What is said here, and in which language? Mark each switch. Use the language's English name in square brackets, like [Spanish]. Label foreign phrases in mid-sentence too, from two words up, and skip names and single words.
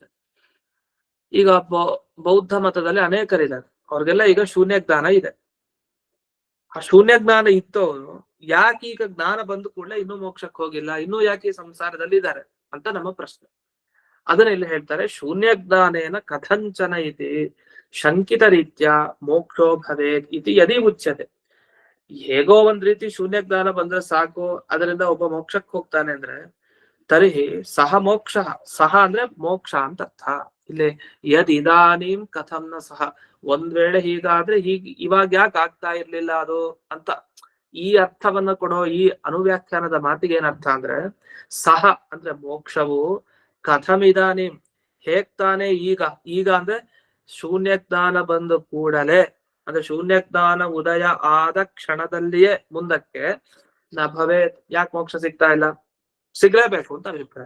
[Kannada] ಈಗ ಬೌದ್ಧ ಮತದಲ್ಲಿ ಅನೇಕರಿದ್ದಾರೆ, ಅವ್ರಿಗೆಲ್ಲ ಈಗ ಶೂನ್ಯ ಜ್ಞಾನ ಇದೆ. ಆ ಶೂನ್ಯ ಜ್ಞಾನ ಇತ್ತು, ಯಾಕೆ ಈಗ ಜ್ಞಾನ ಬಂದ ಕೂಡಲೇ ಇನ್ನೂ ಮೋಕ್ಷಕ್ಕೆ ಹೋಗಿಲ್ಲ, ಇನ್ನೂ ಯಾಕೆ ಸಂಸಾರದಲ್ಲಿ ಇದ್ದಾರೆ ಅಂತ ನಮ್ಮ ಪ್ರಶ್ನೆ. ಅದನ್ನ ಇಲ್ಲಿ ಹೇಳ್ತಾರೆ, [Sanskrit] ಶೂನ್ಯ ಜ್ಞಾನೇನ ಕಥಂಚನ ಇತಿ ಶಂಕಿತ ರೀತ್ಯ ಮೋಕ್ಷೋ ಭವೇತ್ ಇತಿ ಯದಿ ಉಚ್ಯತೆ. [Kannada] ಹೇಗೋ ಒಂದ್ ರೀತಿ ಶೂನ್ಯ ಜ್ಞಾನ ಬಂದ್ರೆ ಸಾಕು, ಅದರಿಂದ ಒಬ್ಬ ಮೋಕ್ಷಕ್ಕೆ ಹೋಗ್ತಾನೆ ಅಂದ್ರೆ [Sanskrit] ತರ್ಹಿ ಸಹ ಮೋಕ್ಷ, [Kannada] ಸಹ ಅಂದ್ರೆ ಮೋಕ್ಷ ಅಂತ ಅರ್ಥ. ಇಲ್ಲಿ [Sanskrit] ಯದ್ ಇದಾನೀಂ ಕಥಂ ನ ಸಹ, [Kannada] ಒಂದ್ ವೇಳೆ ಹೀಗಾದ್ರೆ ಇವಾಗ ಯಾಕೆ ಆಗ್ತಾ ಇರ್ಲಿಲ್ಲ ಅದು ಅಂತ ಈ ಅರ್ಥವನ್ನ ಕೊಡೋ ಈ ಅನುವ್ಯಾಖ್ಯಾನದ ಮಾತಿಗೆ ಏನರ್ಥ ಅಂದ್ರೆ, ಸಹ ಅಂದ್ರೆ ಮೋಕ್ಷವು ಕಥಮಿದಾನೀಂ ಹೇಗ್ ತಾನೆ ಈಗ, ಈಗ ಅಂದ್ರೆ ಶೂನ್ಯ ಜ್ಞಾನ ಬಂದ ಕೂಡಲೇ, ಅಂದ್ರೆ ಶೂನ್ಯ ಜ್ಞಾನ ಉದಯ ಆದ ಕ್ಷಣದಲ್ಲಿಯೇ ಮುಂದಕ್ಕೆ [Sanskrit] ನ ಭವೇ, [Kannada] ಯಾಕೆ ಮೋಕ್ಷ ಸಿಗ್ತಾ ಇಲ್ಲ, ಸಿಗ್ಲೇಬೇಕು ಅಂತ ಅಭಿಪ್ರಾಯ.